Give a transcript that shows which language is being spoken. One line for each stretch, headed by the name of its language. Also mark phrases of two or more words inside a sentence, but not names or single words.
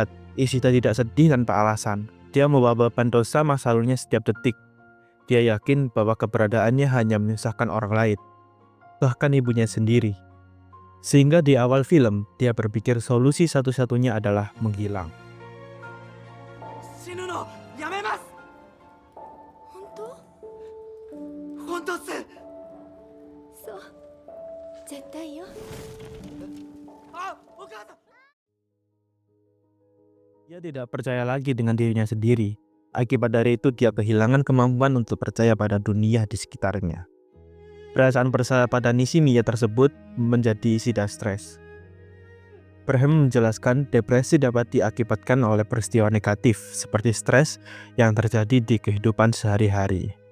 Indonesian: Ishida tidak sedih tanpa alasan. Dia membawa beban dosa masa lalunya setiap detik. Dia yakin bahwa keberadaannya hanya menyusahkan orang lain, bahkan ibunya sendiri. Sehingga di awal film, dia berpikir solusi satu-satunya adalah menghilang.
Japanese: 死ぬのやめます。本当？本当っす。そう絶対よ。あ、お母さん。
Indonesian: Dia tidak percaya lagi dengan dirinya sendiri. Akibat dari itu, dia kehilangan kemampuan untuk percaya pada dunia di sekitarnya. Perasaan bersalah pada Nishimiya tersebut menjadi Ishida stres. Braham menjelaskan depresi dapat diakibatkan oleh peristiwa negatif seperti stres yang terjadi di kehidupan sehari-hari.